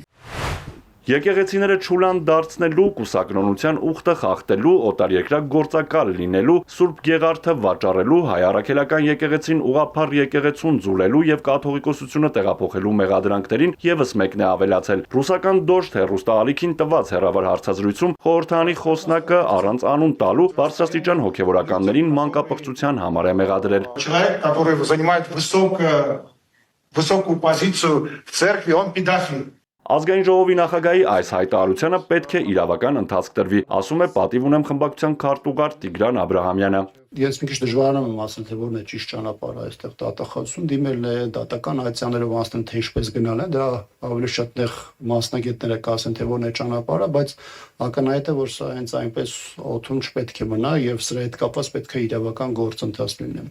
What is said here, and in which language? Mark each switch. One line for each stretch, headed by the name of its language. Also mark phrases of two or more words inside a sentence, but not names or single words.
Armenian: Եկեղեցիները չուլան դարձնելու, կուսակրոնության ուխտը խախտելու, օտարերկրյա գործակալ լինելու, Սուրբ Գեղարդը վաճառելու, հայ առաքելական եկեղեցին ուղղափառ եկեղեցուն ձուլելու եւ կաթողիկոսությունը տեղափոխելու մեղադրանքներին եւս մեկն է ավելացել։ Ռուսական դոժդ հեռուստաալիքին տված հերավար հարցազրույցում խորհրդանի խոսնակը առանց անուն տալու բարձրաստիճան հոգևորականներին մանկապղծության համար է մեղադրել։
Russian: Человек, который занимает высокую позицию в церкви, он педофил.
Armenian: Ազգային ժողովի նախագահի այս հայտարարությանը պետք է իրավական ընթացք տրվի, ասում է պատիվ ունեմ խմբակցության քարտուղար Տիգրան Աբրահամյանը։ Ես մի քիչ դժվարանում եմ ասել, թե որն է ճիշտ ճանապարհը այստեղ դատախազություն դիմելն է, դատական հայցաններով անցնել, թե ինչպես գնալ է, դրա ավելի շատ նեղ մասնագետները կասեն, թե որն է ճանապարհը, բայց ակնհայտ է, որ սա հենց այնպես օդում չպետք է մնա եւ սրա հետ կապված պետք է իրավական գործընթաց լինի։